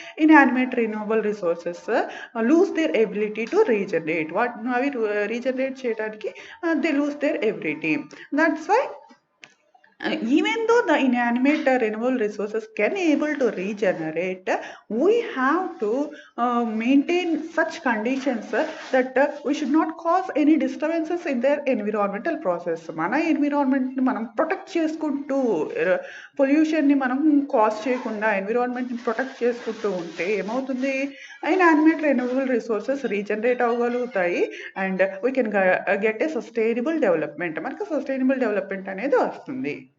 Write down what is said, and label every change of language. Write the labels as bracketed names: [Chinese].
[English] Inanimate renewable resources lose their ability to regenerate. [Telugu] అవి regenerate చేయడానికి [English] They lose their ability. That's why Even though the inanimate renewable resources can able to regenerate, we have to maintain such conditions that we should not cause any disturbances in their environmental process. [Telugu] మన environment ని మనం protect చేసుకుంటూ pollution ని మనం cause చేయకుండా environment ని protect చేసుకుంటూ ఉంటే ఏమవుతుంది, inanimate renewable resources regenerate అవ్వగలుగుతాయి [English] And we can get a sustainable development. [Telugu] మనకు సస్టైనబుల్ డెవలప్మెంట్ అనేది వస్తుంది.